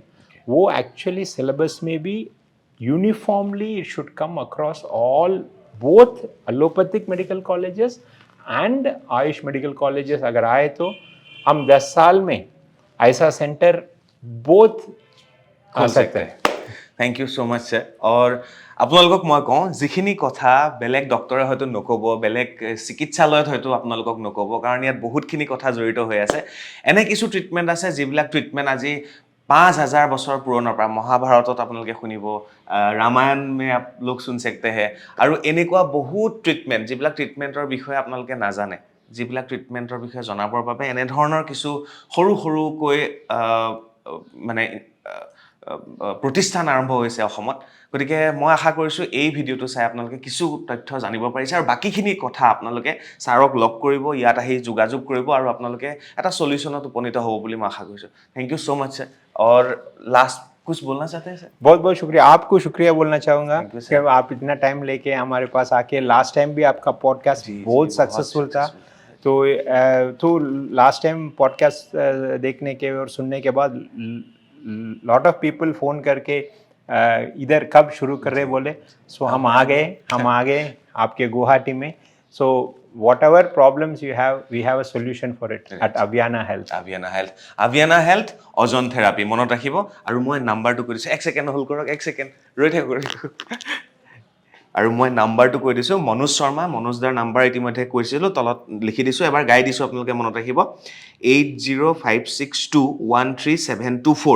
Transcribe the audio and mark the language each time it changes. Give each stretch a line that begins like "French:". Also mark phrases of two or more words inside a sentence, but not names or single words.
English: वो actually syllabus
Hindi: में भी
English: uniformly it should come across all both allopathic medical colleges and AYUSH medical colleges.
Hindi: अगर आए तो हम 10 साल में ऐसा सेंटर बोथ आ सकते हैं।
English: thank you so much sir.
Assamese: और আপোনালোকক মই কওঁ যিখিনি কথা বেলেগ ডক্টৰে হয়তো নক'ব, বেলেগ চিকিৎসালয়ত হয়তো আপোনালোকক নক'ব, কাৰণ ইয়াত বহুতখিনি কথা জড়িত হৈ আছে। এনে কিছু ট্ৰিটমেণ্ট আছে যিবিলাক ট্ৰিটমেণ্ট আজি 5000 বছৰ পুৰণৰ পৰা, মহাভাৰতত আপোনালোকে শুনিব, ৰামায়ণ
Hindi: में आप लोग सुन सकते हैं।
Assamese: আৰু এনেকুৱা বহুত ট্ৰিটমেণ্ট যিবিলাক ট্ৰিটমেণ্টৰ বিষয়ে আপোনালোকে নাজানে, যিবিলাক ট্ৰিটমেণ্টৰ বিষয়ে জনাবৰ বাবে এনেধৰণৰ কিছু সৰু সৰুকৈ মানে প্ৰতিষ্ঠান আৰম্ভ হৈছে অসমত। গতিকে মই আশা কৰিছোঁ এই ভিডিঅ'টো চাই আপোনালোকে কিছু তথ্য জানিব পাৰিছে আৰু বাকীখিনি কথা আপোনালোকে ছাৰক লগ কৰিব, ইয়াত আহি যোগাযোগ কৰিব আৰু আপোনালোকে এটা সলিউশনত উপনীত হ'ব বুলি মই আশা কৰিছোঁ।
English: thank you so much sir.
Hindi: और लास्ट कुछ बोलना चाहते हैं सर? बहुत बहुत शुक्रिया, आपको शुक्रिया बोलना चाहूँगा कि आप इतना टाइम लेके हमारे पास आके,
English: last time
Hindi: भी आपका पॉडकास्ट बहुत सक्सेसफुल था। तो
English: last time podcast
Hindi: देखने के और सुनने के बाद
English: lot of people phone
Hindi: करके इधर कब शुरू कर रहे बोले। सो हम आ गए आपके गुवाहाटी में।
English: सो whatever problems you have, we have a solution for it at Aviana Health.
Assamese: Aviana Health
English: ozone therapy
Assamese: মনত ৰাখিব। আৰু মই নাম্বাৰটো কৈ দিছোঁ, 1
English: second hold
Assamese: কৰক, 1 সেকেণ্ড ৰৈ থাকক। আৰু মই নাম্বাৰটো কৈ দিছোঁ, মনোজ শৰ্মা, মনোজদাৰ নাম্বাৰ ইতিমধ্যে কৈছিলোঁ, তলত লিখি দিছোঁ, এবাৰ গাই দিছোঁ, আপোনালোকে মনত ৰাখিব 8056213724।